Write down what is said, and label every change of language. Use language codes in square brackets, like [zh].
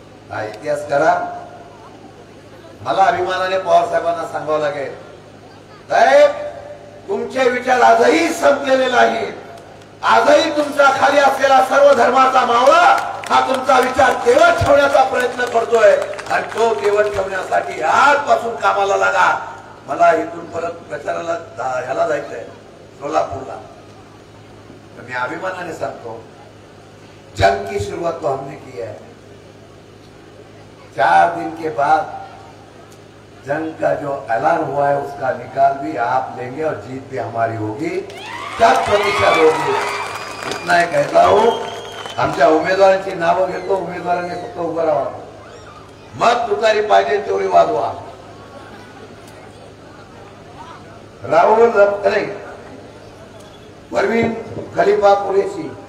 [mr] हा इतिहास करा. मला अभिमानाने पवार साहेबांना सांगावं लागेल, साहेब तुमचे विचार आजही संपलेले नाहीत. आजही तुमचा खाली असलेला सर्व धर्माचा मावळा हा तुमचा विचार तेवत ठेवण्याचा प्रयत्न करतोय आणि तो तेवत ठेवण्यासाठी आजपासून कामाला लागा. मला इथून परत प्रचाराला ह्याला जायचंय सोलापूरला. तर मी अभिमानाने सांगतो, [hi] जंग की शुरुआत तो हमने की है. 4 दिन के बाद जंग का जो ऐलान हुआ है उसका निकाल भी आप लेंगे और जीत भी हमारी होगी, 100% होगी. इतना ही कहता हूं. [mr] आमच्या उमेदवारांची नावं घेतो. उमेदवारांनी फक्त उभं राहावं. मग तुतारी पाहिजे तेवढी वाजवा. [hi] राहुल नहीं, परवीन खलीफा कुरैशी.